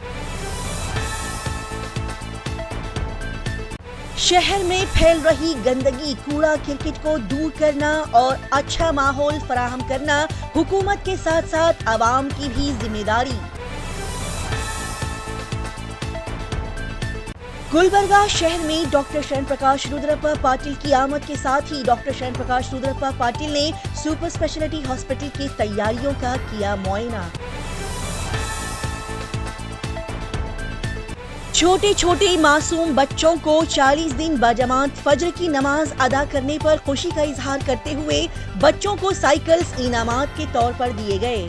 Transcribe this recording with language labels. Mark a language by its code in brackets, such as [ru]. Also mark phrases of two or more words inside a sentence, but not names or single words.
[ur] شہر میں پھیل رہی گندگی، کوڑا کرکٹ کو دور کرنا اور اچھا ماحول فراہم کرنا حکومت کے ساتھ ساتھ عوام کی بھی ذمہ داری۔ گلبرگہ شہر میں ڈاکٹر شرن پرکاش رودرپا پاٹل کی آمد کے ساتھ ہی ڈاکٹر شرن پرکاش رودرپا پاٹل نے سپر اسپیشلٹی ہاسپٹل کی تیاریوں کا کیا معائنہ۔ چھوٹے چھوٹے معصوم بچوں کو 40 دن باجماعت فجر کی نماز ادا کرنے پر خوشی کا اظہار کرتے ہوئے بچوں کو سائیکلز انعامات کے طور پر دیے گئے۔